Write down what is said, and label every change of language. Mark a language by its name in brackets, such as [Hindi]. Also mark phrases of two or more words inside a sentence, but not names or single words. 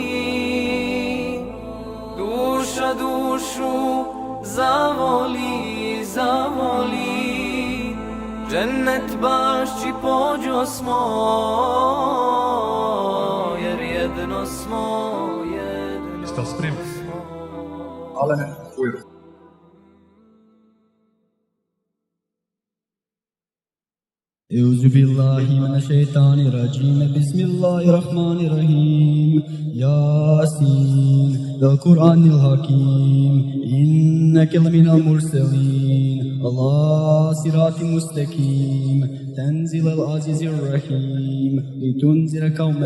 [Bosnian] duša dušu zavoli, zavoli, džennet bašći pođo smo, jer jedno smo, jedno smo. Ale bujro. [Arabic] أعوذ بالله من الشيطان الرجيم بسم الله الرحمن الرحيم ياسين والقرآن الحكيم إنك لمن المرسلين على صراط مستقيم تنزيل العزيز الرحيم لتنذر قوما